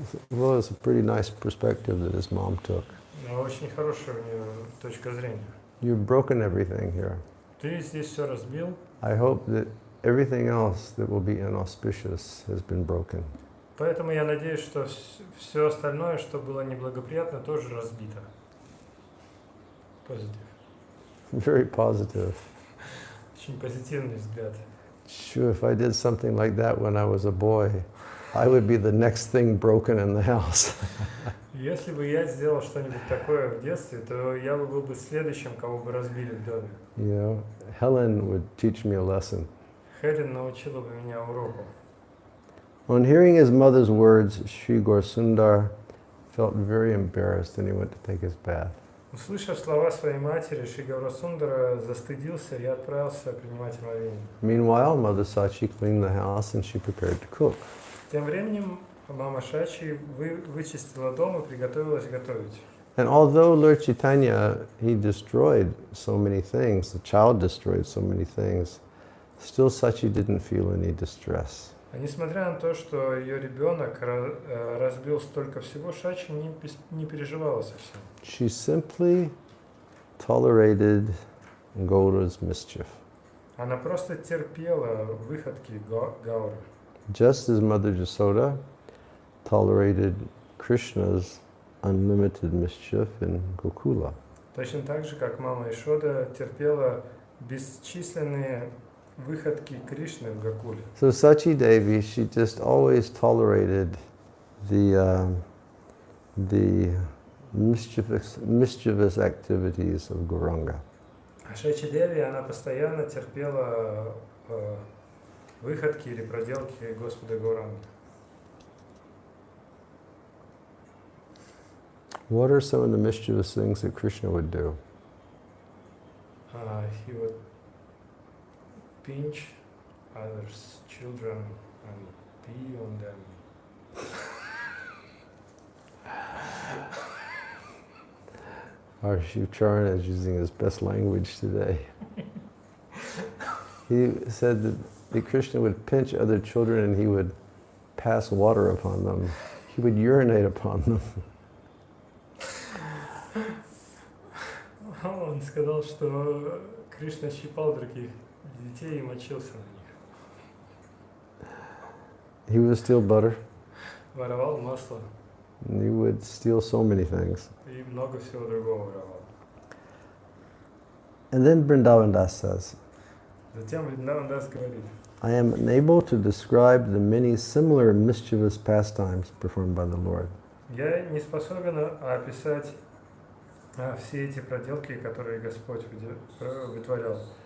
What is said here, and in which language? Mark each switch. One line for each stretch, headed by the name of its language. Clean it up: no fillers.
English: Well, it's a pretty nice perspective that his mom took.
Russian: Очень хорошая у нее точка зрения.
English: You've broken everything here.
Russian: Ты здесь все разбил.
English: I hope that everything else that will be inauspicious has been broken.
Russian: Поэтому я надеюсь, что все остальное, что было неблагоприятно, тоже разбито.
English: Positive. Very positive.
Russian: Очень позитивный взгляд.
English: Sure, if I did something like that when I was a boy, I would be the next thing broken in the house.
Russian: Если бы я сделал что-нибудь такое в детстве, то я бы был бы следующим, кого бы разбили в доме.
English: You know, Helen would teach me a lesson.
Russian: Хелен научила бы меня уроку.
English: On hearing his mother's words, Sri Gaurasundar felt very embarrassed and he went to take his bath.
Russian: Услышав слова своей матери, Шри Гаурасундара застыдился и отправился принимать омовение.
English: Meanwhile, Mother Sachi cleaned the house and she prepared to cook.
Russian: Тем временем мама Шачи вычистила дом и приготовилась готовить.
English: And although Lord Chaitanya, he destroyed so many things, the child destroyed so many things, still Sachi didn't feel any distress.
Russian: А несмотря на то, что ее ребенок разбил столько всего, Шачи не переживала совсем.
English: She simply tolerated Gaura's mischief.
Russian: Она просто терпела выходки Гауры.
English: Just as Mother Yasoda tolerated Krishna's unlimited mischief in Gokula.
Russian: Точно так же, как мама Ишода терпела бесчисленные выходки Кришны в Гокуле.
English: So Sachi Devi, she just always tolerated the mischievous activities of Gauranga.
Russian: Шачи Деви, она постоянно терпела выходки или проделки Господа Гауранги.
English: What are some of the mischievous things that Krishna would do? He would pinch others' children and pee on them. Our Shiv Charana is using his best language today. He said that Krishna would pinch other children and he would pass water upon them. He would urinate upon them.
Russian: Он сказал, что Кришна щипал других детей и мочился на них.
English: He would steal butter.
Russian: Воровал масло.
English: And he would steal so many things.
Russian: И много всего другого воровал.
English: And then Vrindavan Das says,
Russian: Затем Вриндаван Дас говорит,
English: I am unable to describe the many similar mischievous pastimes performed by the Lord.
Russian: я не способен описать все эти проделки, которые Господь вытворял.